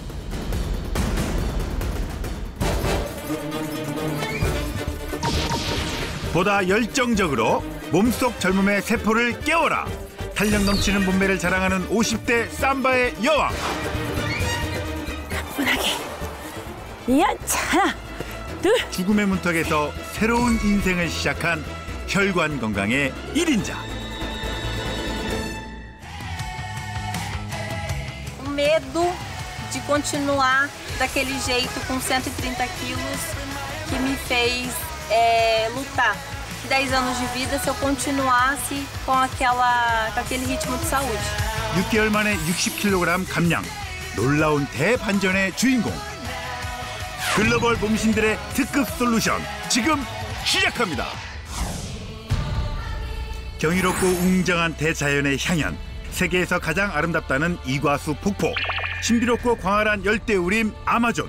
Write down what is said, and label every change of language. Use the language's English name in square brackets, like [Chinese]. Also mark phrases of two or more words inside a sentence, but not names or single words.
[Korean] 보다 열정적으로 몸속 젊음의 세포를 깨워라. 탄력 넘치는 몸매를 자랑하는 50대 삼바의 여왕. 가뿐하게. 야, 자, 둘. 죽음의 문턱에서 새로운 인생을 시작한 혈관 건강의 1인자. [Portuguese] O medo de continuar daquele jeito com 130 quilos que me fez lutar. 10 anos de vida se eu continuasse com aquele ritmo de saúde. [Korean] 6개월 만에 60kg 감량. 놀라운 대반전의 주인공. 글로벌 몸신들의 특급 솔루션 지금 시작합니다. 경이롭고 웅장한 대자연의 향연. 세계에서 가장 아름답다는 이과수 폭포. 신비롭고 광활한 열대우림 아마존.